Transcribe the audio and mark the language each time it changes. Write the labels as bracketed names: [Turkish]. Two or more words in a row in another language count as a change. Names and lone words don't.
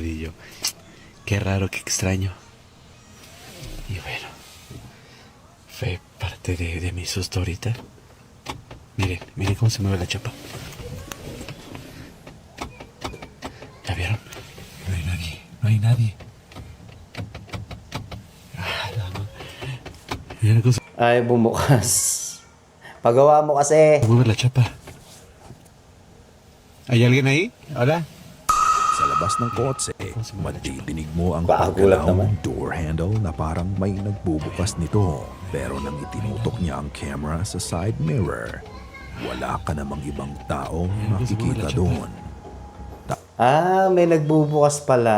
[Spanish] Y yo, qué raro, qué extraño. Y bueno, fue parte de mi susto ahorita. Miren cómo se mueve la chapa. ¿Ya vieron? No hay nadie. Miren cómo se [Filipino] Ay, bumukas. Pagawa mo kasi. [Spanish] mueve la chapa. ¿Hay alguien ahí? ¿Hola? [Filipino] Sa labas ng kotse, madidinig mo ang Kakagulat paggalawang naman. [English] door handle [Filipino] na parang may nagbubukas nito. Pero nang itinutok niya ang camera sa [English] side mirror, [Filipino] wala ka namang ibang tao makikita doon. Ah, may nagbubukas pala.